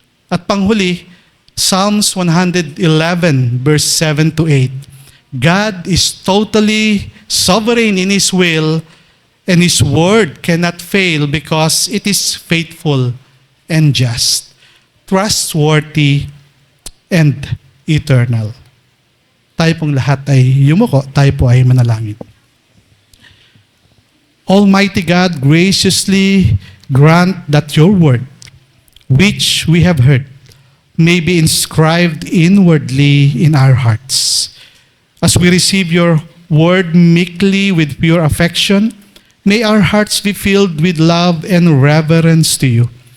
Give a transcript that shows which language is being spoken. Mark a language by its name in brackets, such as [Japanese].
[Filipino] At panghuli, [English] Psalms 111 verse 7 to 8. God is totally sovereign in His will, and His word cannot fail because it is faithful and just, trustworthy and eternal. [Filipino] Tayo pong lahat ay yumuko, tayo po ay manalangin. [English] Almighty God, graciously grant that your word, which we have heard, may be inscribed inwardly in our hearts. As we receive your word meekly with pure affection, may our hearts be filled with love and reverence to you.